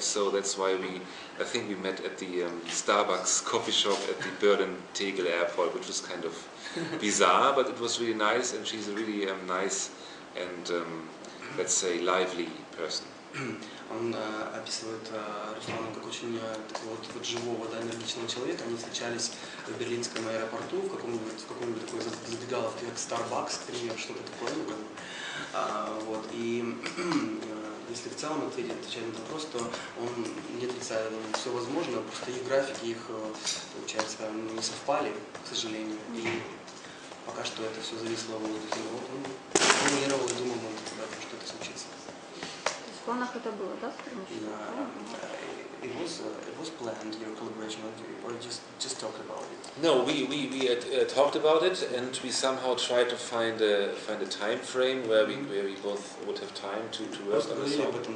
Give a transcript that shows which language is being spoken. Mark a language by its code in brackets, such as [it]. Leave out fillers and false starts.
[en] So that's why I think we met at the Starbucks coffee shop at the Berlin Tegel airport, which was kind of bizarre, but it was really nice, and she's a really nice and let's say lively person. [ru] Он описывает Руслана как очень такого вот живого, энергичного человека. Они встречались в берлинском аэропорту, в каком-нибудь такой забегаловке, как Starbucks, к примеру, что-то такое. Вот. И если в целом отвечать на этот вопрос, то он не отрицает, все возможно, просто их графики, получается, не совпали, к сожалению. И пока что это все зависло в воздухе. Вот он планировал и думал, что это случится. В планах это было, да, сотрудничество? [en] It was planned, your collaboration, or just talked about it? No, we had talked about it, and we somehow tried to find a time frame where we both would have time to work on the song.